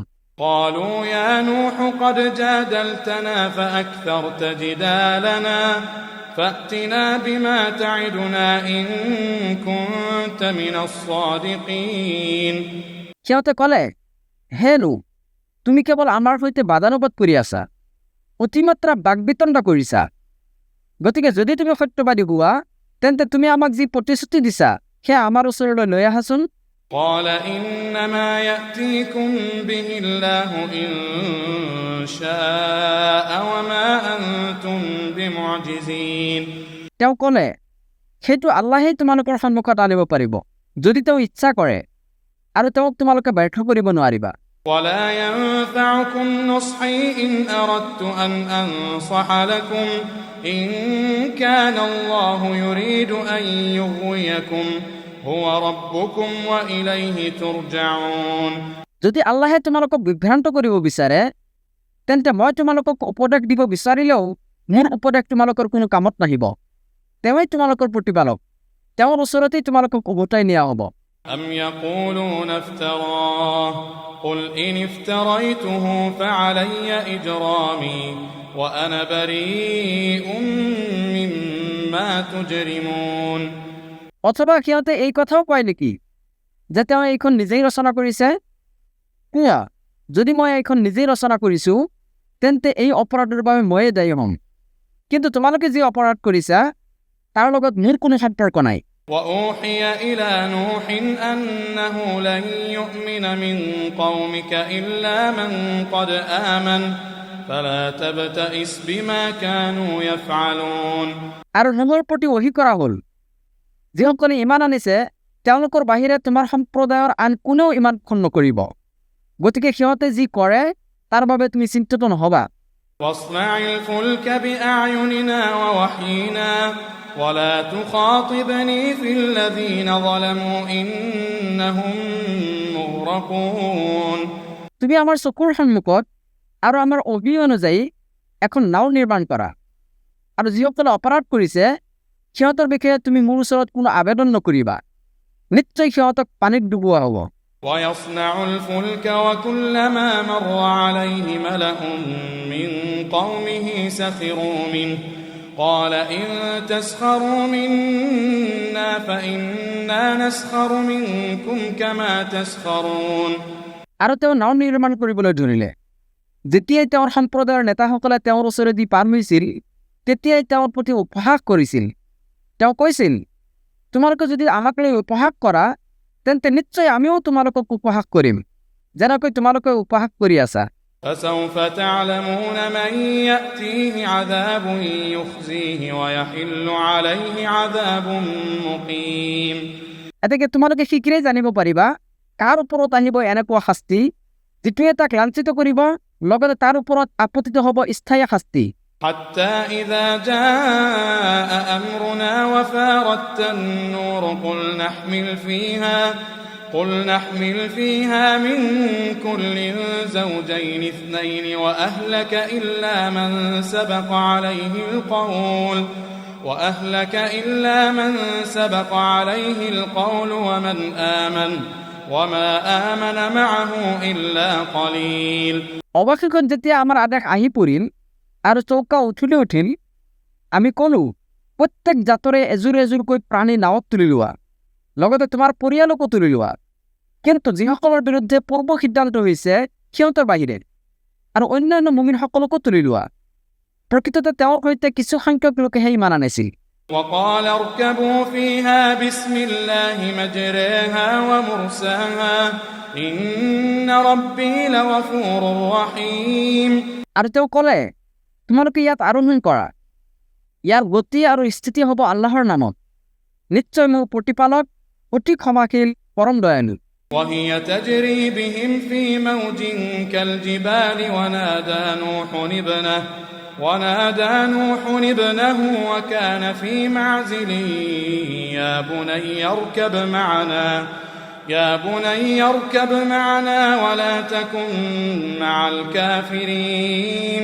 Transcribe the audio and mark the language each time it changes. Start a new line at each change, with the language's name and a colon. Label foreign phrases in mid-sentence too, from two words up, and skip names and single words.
Arabic: قالوا يا نوح قد جادلتنا فأكثرت جدالنا فأتنا بما تعدنا إن كنت من الصادقين
Assamese: সিহঁতে ক'লে হে নূহ তুমি কেৱল আমাৰ সৈতে বাদানুবাদ কৰি আছা অতিমাত্ৰা বাকবিতণ্ডা কৰিছা গতিকে যদি তুমি সত্যবাদী হোৱা তেন্তে তুমি আমাক যি প্ৰতিশ্ৰুতি দিছা সেয়া আমাৰ ওচৰলৈ লৈ আহাচোন
Arabic: قال إنما يأتيكم به الله إن شاء وما أنتم بمعجزين
Assamese: তেওঁ ক'লে সেইটো আল্লাহেই তোমালোকৰ সন্মুখত আনিব পাৰিব যদি তেওঁ ইচ্ছা কৰে আৰু তেওঁক তোমালোকে ব্যৰ্থ কৰিব নোৱাৰিবা
Arabic: ولا ينفعكم نصحي إن أردت أن أنصح لكم إن كان الله يريد أن يغويكم هو ربكم وإليه ترجعون
Assamese: যদি আল্লাহে তোমালোকক বিভ্ৰান্ত কৰিব বিচাৰে তেন্তে মই তোমালোকক উপদেশ দিব বিচাৰিলেও মোৰ উপদেশ তোমালোকৰ কোনো কামত নাহিব তেওঁই তোমালোকৰ প্ৰতিপালক তেওঁৰ ওচৰতেই তোমালোকক উভতাই নিয়া হ'ব
Arabic: أم يقولون افتراه قل إن افتريته فعلي إجرامي وأنا بريء مما تجرمون
Assamese: অথবা সিহঁতে এই কথাও কয় নেকি যে তেওঁ এইখন নিজেই ৰচনা কৰিছে যদি মই এইখন নিজেই ৰচনা কৰিছোঁ তেন্তে এই অপৰাধৰ বাবে ময়ে দায়ী হ'ম কিন্তু তোমালোকে যি অপৰাধ কৰিছা তাৰ লগত মোৰ কোনো সম্পৰ্ক নাই
Arabic: وأوحي إلى نوح أنه لن يؤمن من قومك إلا من قد آمن فلا تبتئس بما كانوا يفعلون
Assamese: আৰু নূহৰ প্ৰতি ওহী কৰা হ'ল যিসকলে ইমান আনিছে তেওঁলোকৰ বাহিৰে তোমাৰ সম্প্ৰদায়ৰ আন কোনেও ইমান গ্ৰহণ নকৰিব গতিকে সিহঁতে যি কৰে তাৰ বাবে তুমি চিন্তিত নহবা
Arabic: واصنع الفلك بأعيننا ووحينا ولا تخاطبني في الذين ظلموا إنهم مغرقون
Assamese: তুমি আমাৰ চকুৰ সন্মুখত আৰু আমাৰ অভি অনুযায়ী এখন নাও নিৰ্মাণ কৰা আৰু যিসকলে অপৰাধ কৰিছে সিহঁতৰ বিষয়ে তুমি মোৰ ওচৰত কোনো আবেদন নকৰিবা নিশ্চয় সিহঁতক পানীত ডুবোৱা হ'ব
Arabic: ويصنع الفلك وكلما مر عليه ملأ من قومه سخروا منه قال إن تسخروا منا فإنا نسخر منكم كما تسخرون
Assamese: আৰু তেওঁ নাও নিৰ্মাণ কৰিবলৈ ধৰিলে যেতিয়াই তেওঁৰ সম্প্ৰদায়ৰ নেতাসকলে তেওঁৰ ওচৰেদি পাৰ হৈছিল তেতিয়াই তেওঁৰ প্ৰতি উপহাস কৰিছিল তেওঁ কৈছিল, তোমালোকে যদি আমাক লৈ উপহাস কৰা তেন্তে নিশ্চয় আমিও তোমালোকক উপহাস কৰিম, যেনেকৈ তোমালোকে উপহাস কৰি আছা।
Arabic: فسوف تعلمون من يأتيه عذاب يخزيه ويحل عليه عذاب مقيم।
Assamese: এতেকে তোমালোকে শীঘ্ৰেই জানিব পাৰিবা কাৰ ওপৰত আহিব এনেকুৱা শাস্তি যিটোৱে তাক লাঞ্ছিত কৰিব, লগতে তাৰ ওপৰত আপতিত হ'ব স্থায়ী শাস্তি।
Arabic: حتى إذا جاء أمرنا وفارت النور قل نحمل فيها من كل زوجين اثنين وأهلك إلا من سبق عليه القول وما آمن معه إلا قليل।
Assamese: অৱশেষত যেতিয়া আমাৰ আদেশ আহি পৰিল আৰু চৌকা উঠিল, আমি ক'লো, প্ৰত্যেক জাতৰে এযোৰ এযোৰকৈ প্ৰাণী নাৱত তুলি লোৱা, লগতে তোমাৰ পৰিয়ালকো তুলি লোৱা। কিন্তু যিসকলৰ বিৰুদ্ধে পূৰ্ব সিদ্ধান্ত হৈছে সিহঁতৰ বাহিৰে আৰু অন্যান্য মুমিনসকলকো তুলি লোৱা। প্ৰকৃততে তেওঁৰ সৈতে কিছু সংখ্যক লোকেহে ইমান আনিছিল।
Arabic: وقال اركبوا فيها بسم الله مجريها ومرساها إن ربي لغفور رحيم।
Assamese: আৰু তেওঁ ক'লে, তোমালোকে ইয়াত আৰোহণ কৰা, ইয়াৰ গতি আৰু স্থিতি হ'ব আল্লাহৰ নামত, নিশ্চয় মোৰ প্ৰতিপালক অতি ক্ষমাশীল পৰম দয়ালু।
Arabic: وهي تجري بهم في موج كالجبال ونادى نوح ابنه وكان في معزل يا بني اركب معنا ولا تكن مع الكافرين।